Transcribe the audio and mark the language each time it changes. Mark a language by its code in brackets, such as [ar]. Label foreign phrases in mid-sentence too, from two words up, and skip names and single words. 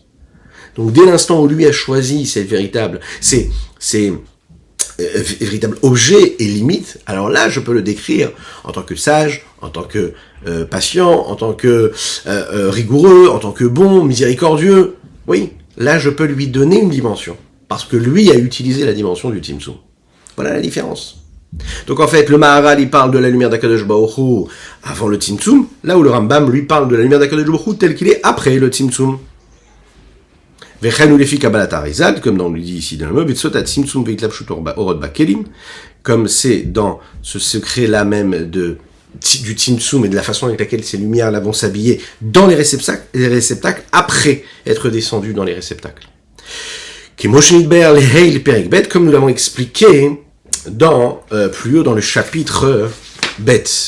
[fr] Donc dès l'instant où lui a choisi ces véritables objets et limites, alors là je peux le décrire en tant que sage, en tant que patient, en tant que rigoureux, en tant que bon, miséricordieux. Oui, là je peux lui donner une dimension. Parce que lui a utilisé la dimension du Tzimtzum. Voilà la différence. Donc en fait, le Maharal, il parle de la lumière d'Akadosh Baruch Hu avant le Tzimtzum, là où le Rambam, lui, parle de la lumière d'Akadosh Baruch Hu tel qu'il est après le Tzimtzum. [he] וכן הוא לפי קבלת האריז"ל, [fr] comme on lui dit ici dans le mot, [he] בסוד הצמצום והתלבשות אורות בכלים, [fr] comme c'est dans ce secret-là même du Tzimtzum et de la façon avec laquelle ces lumières-là vont s'habiller dans les réceptacles après être descendues dans les réceptacles. Comme nous l'avons expliqué plus haut dans le chapitre Bet.